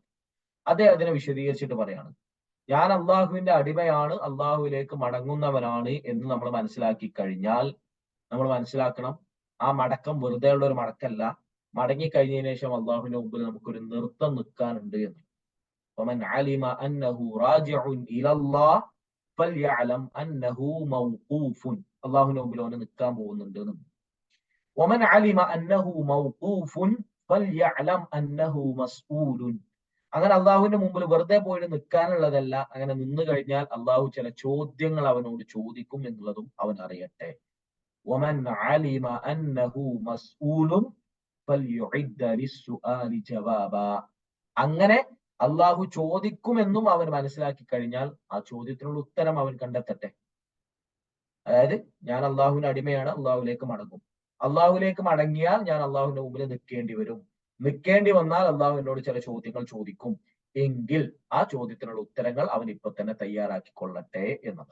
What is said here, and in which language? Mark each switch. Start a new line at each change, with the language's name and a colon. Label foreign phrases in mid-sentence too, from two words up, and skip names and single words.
Malayalam: അദ്ദേഹം അതിനെ വിശദീകരിച്ചിട്ട് പറയാണ്, ഞാൻ അള്ളാഹുവിന്റെ അടിമയാണ്, അള്ളാഹുവിലേക്ക് മടങ്ങുന്നവനാണ് എന്ന് നമ്മൾ മനസ്സിലാക്കി കഴിഞ്ഞാൽ നമ്മൾ മനസ്സിലാക്കണം, ആ മടക്കം വെറുതെ ഉള്ള ഒരു മടക്കല്ല. മടങ്ങിക്കഴിഞ്ഞതിന് ശേഷം അള്ളാഹുവിന്റെ മുമ്പിൽ നമുക്കൊരു നൃത്തം നിൽക്കാനുണ്ട് എന്ന്.
Arabic: ومن علم أنه راجع إلى الله فليعلم أنه موقوف.
Malayalam: അള്ളാഹുവിന്റെ മുമ്പിൽ അവന് നിൽക്കാൻ പോകുന്നുണ്ട് എന്ന്.
Arabic: ومن علم أنه موقوف فليعلم أنه مسؤول.
Malayalam: അങ്ങനെ അള്ളാഹുവിന്റെ മുമ്പിൽ വെറുതെ പോയിട്ട് നിൽക്കാനുള്ളതല്ല. അങ്ങനെ നിന്ന് കഴിഞ്ഞാൽ അള്ളാഹു ചില ചോദ്യങ്ങൾ അവനോട് ചോദിക്കും എന്നുള്ളതും അവൻ അറിയട്ടെ.
Arabic: ومن علم أنه مسؤول فليعد للسؤال جوابا.
Malayalam: അങ്ങനെ അള്ളാഹു ചോദിക്കുമെന്നും അവൻ മനസ്സിലാക്കി കഴിഞ്ഞാൽ ആ ചോദ്യത്തിനുള്ള ഉത്തരം അവൻ കണ്ടെത്തട്ടെ. അതായത് ഞാൻ അള്ളാഹുവിന്റെ അടിമയാണ്, അള്ളാഹുലേക്ക് മടങ്ങും. അള്ളാഹുലേക്ക് മടങ്ങിയാൽ ഞാൻ അള്ളാഹുവിന്റെ മുമ്പിൽ നിൽക്കേണ്ടി വരും. നിൽക്കേണ്ടി വന്നാൽ അള്ളാഹു എന്നോട് ചില ചോദ്യങ്ങൾ ചോദിക്കും. എങ്കിൽ ആ ചോദ്യത്തിനുള്ള ഉത്തരങ്ങൾ അവൻ ഇപ്പൊ തന്നെ തയ്യാറാക്കിക്കൊള്ളട്ടെ എന്നത്.